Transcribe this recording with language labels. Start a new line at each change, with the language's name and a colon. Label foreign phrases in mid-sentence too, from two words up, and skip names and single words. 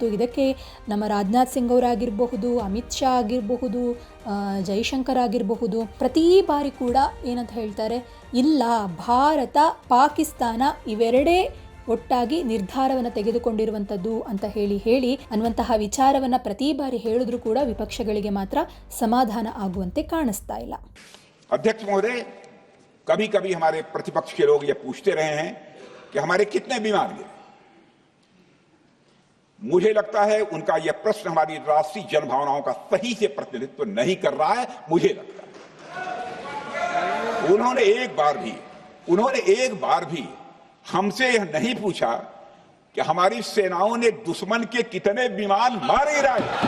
Kannada: ಇದಕ್ಕೆ ನಮ್ಮ ರಾಜನಾಥ್ ಸಿಂಗ್ ಅವರಾಗಿರಬಹುದು, ಅಮಿತ್ ಶಾ ಆಗಿರಬಹುದು, ಜೈಶಂಕರ್ ಆಗಿರಬಹುದು, ಪ್ರತಿ ಬಾರಿ ಕೂಡ ಏನಂತ ಹೇಳ್ತಾರೆ, ಇಲ್ಲ ಭಾರತ ಪಾಕಿಸ್ತಾನ ಇವೆರಡೇ ಒಟ್ಟಾಗಿ ನಿರ್ಧಾರವನ್ನು ತೆಗೆದುಕೊಂಡಿರುವಂಥದ್ದು ಅಂತ ಹೇಳಿ ಅನ್ನುವಂತಹ ವಿಚಾರವನ್ನು ಪ್ರತಿ ಬಾರಿ ಹೇಳಿದ್ರು ಕೂಡ ವಿಪಕ್ಷಗಳಿಗೆ ಮಾತ್ರ ಸಮಾಧಾನ ಆಗುವಂತೆ ಕಾಣಿಸ್ತಾ ಇಲ್ಲ.
Hindi: अध्यक्ष महोदय, कभी कभी हमारे प्रतिपक्ष के लोग ये पूछते रहे हैं कि हमारे कितने विमान गिरे। मुझे लगता है उनका यह प्रश्न हमारी राष्ट्रीय जनभावनाओं का सही से प्रतिनिधित्व नहीं कर रहा है। मुझे लगता है उन्होंने एक बार भी हमसे यह नहीं पूछा कि हमारी सेनाओं ने दुश्मन के कितने विमान मार गिराए।